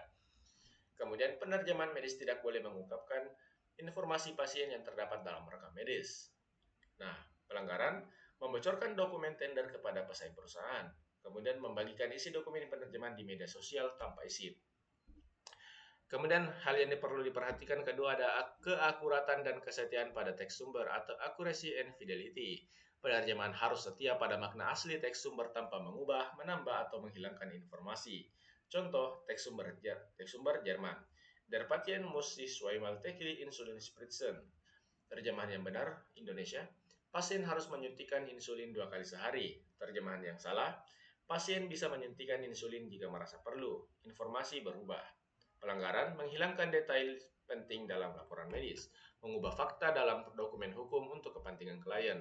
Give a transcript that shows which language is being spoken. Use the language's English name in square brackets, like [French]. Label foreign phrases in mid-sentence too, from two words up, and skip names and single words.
[Indonesian] Kemudian, penerjemahan medis tidak boleh mengungkapkan informasi pasien yang terdapat dalam rekam medis. Nah, pelanggaran membocorkan dokumen tender kepada pesaing perusahaan, kemudian membagikan isi dokumen penerjemahan di media sosial tanpa izin. Kemudian hal yang perlu diperhatikan kedua ada keakuratan dan kesetiaan pada teks sumber atau [English] accuracy and fidelity. [Indonesian] Penerjemahan harus setia pada makna asli teks sumber tanpa mengubah, menambah, atau menghilangkan informasi. Contoh, teks sumber Jerman. [German] Der Patient muss sich zweimal täglich Insulin spritzen. [Indonesian] Terjemahan yang benar, Indonesia. Pasien harus menyuntikkan insulin 2 kali sehari. Terjemahan yang salah, pasien bisa menyuntikkan insulin jika merasa perlu. Informasi berubah. Pelanggaran menghilangkan detail penting dalam laporan medis, mengubah fakta dalam dokumen hukum untuk kepentingan klien.